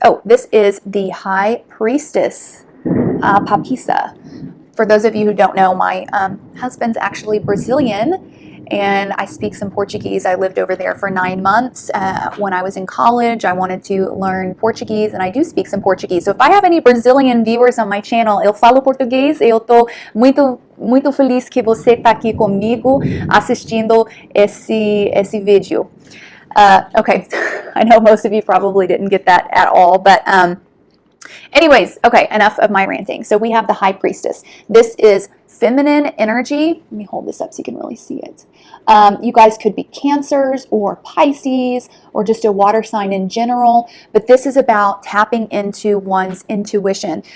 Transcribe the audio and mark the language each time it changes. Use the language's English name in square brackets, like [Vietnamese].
[English] Oh, this is the High Priestess, Papissa. For those of you who don't know, my husband's actually Brazilian, and I speak some Portuguese. I lived over there for 9 months. When I was in college, I wanted to learn Portuguese, and I do speak some Portuguese. So if I have any Brazilian viewers on my channel, [Portuguese] eu falo português. Eu tô muito feliz que você está aqui comigo assistindo esse vídeo. [English] Okay, I know most of you probably didn't get that at all, but anyways, okay, enough of my ranting. So we have the High Priestess. This is feminine energy. Let me hold this up so you can really see it. You guys could be Cancers or Pisces or just a water sign in general, but this is about tapping into one's intuition.